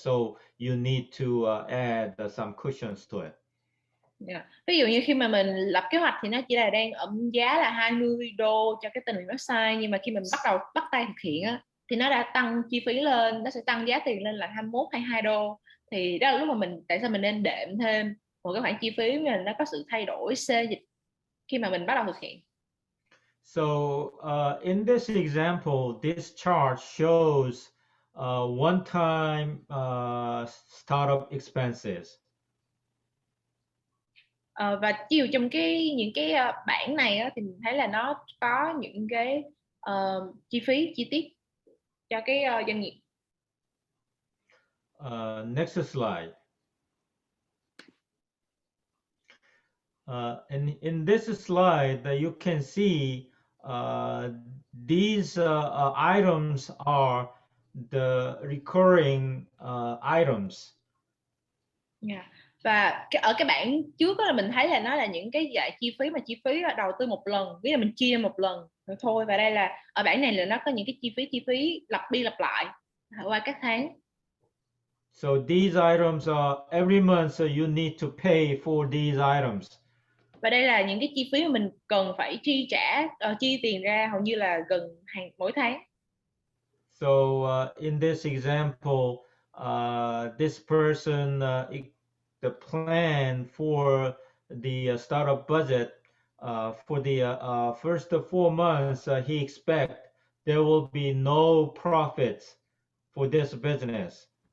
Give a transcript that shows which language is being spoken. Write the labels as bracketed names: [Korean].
[English] So you need to add some cushions to it. Yeah. [Vietnamese] Ví dụ như khi mà mình lập kế hoạch thì nó chỉ là đang ở giá là 20 đô cho cái tên miền website, nhưng mà khi mình bắt tay thực hiện á, thì nó đã tăng chi phí lên, nó sẽ tăng giá tiền lên là 21 hay 22 đô. Thì đó là lúc mà tại sao mình nên đệm thêm một cái khoản chi phí mà nó có sự thay đổi xê dịch khi mà mình bắt đầu thực hiện. [English] So in this example, this chart shows one-time startup expenses. [Vietnamese] Và ví dụ trong những cái bảng này á, thì mình thấy là nó có những cái chi phí chi tiết cho cái doanh nghiệp. [English] Next slide. In this slide, you can see these items are the recurring items. Yeah. [Vietnamese] Và ở cái bảng trước đó là mình thấy là nó là những cái dạng chi phí đầu tư một lần, ví dụ mình chia một lần rồi thôi. Và đây là ở bảng này là nó có những cái chi phí lặp đi lặp lại qua các tháng. [English] So these items are every month you need to pay for these items. [Vietnamese] Và đây là những cái chi phí mà mình cần phải chi tiền ra hầu như là gần mỗi tháng. [English] So in this example, this person the plan for the startup budget for the first 4 months, he expect there will be no profits for this business.